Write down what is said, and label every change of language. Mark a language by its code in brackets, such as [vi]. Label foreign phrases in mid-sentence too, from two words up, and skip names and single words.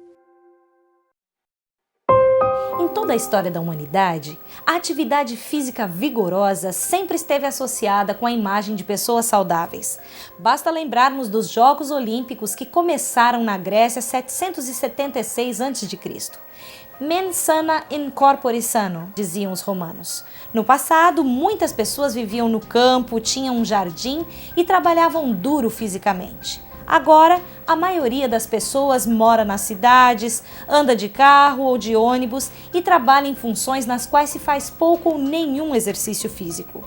[pt] Em toda a história da humanidade, a atividade física vigorosa sempre esteve associada com a imagem de pessoas saudáveis. Basta lembrarmos dos Jogos Olímpicos que começaram na Grécia 776 a.C. [la] Mens sana in corpore sano, [pt] diziam os romanos. No passado, muitas pessoas viviam no campo, tinham um jardim e trabalhavam duro fisicamente. Agora, a maioria das pessoas mora nas cidades, anda de carro ou de ônibus e trabalha em funções nas quais se faz pouco ou nenhum exercício físico.